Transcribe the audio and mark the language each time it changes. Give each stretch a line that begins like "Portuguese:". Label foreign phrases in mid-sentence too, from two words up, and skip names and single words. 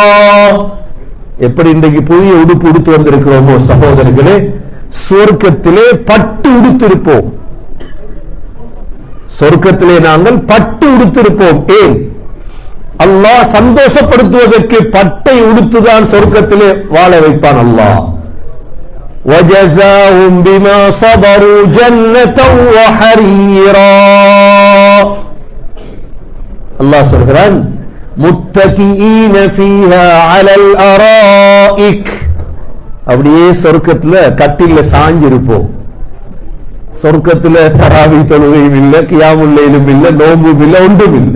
Tamil: எப்படி இன்றைக்கு புதிய உடுப்பு உடுத்து வந்திருக்கிறோமோ சகோதரர்களே, சொர்க்கத்திலே பட்டு உடுத்திருப்போம். சொர்க்கத்திலே நாங்கள் பட்டு உடுத்திருப்போம். ஏன்? அல்லாஹ் சந்தோஷப்படுத்துவதற்கு பட்டை உடுத்துதான் சொர்க்கத்திலே வாழ வைப்பான் அல்லாஹ்.
Arabic: وَجَزَاهُمْ بِمَا صَبَرُوا جَنَّةً وَحَرِيرًا.
Tamil: அல்லாஹ் சொல்கிறான்,
Arabic: متكئين فيها على الأرائك,
Tamil: அப்படியே சொர்க்கத்துல கட்டில சாஞ்சி இருப்போம். சொர்க்கத்துல தராவி தொழுகையும் இல்ல, கியாமுல் லைலும் இல்ல, நோம்பும் இல்ல, ஒன்றும் இல்ல.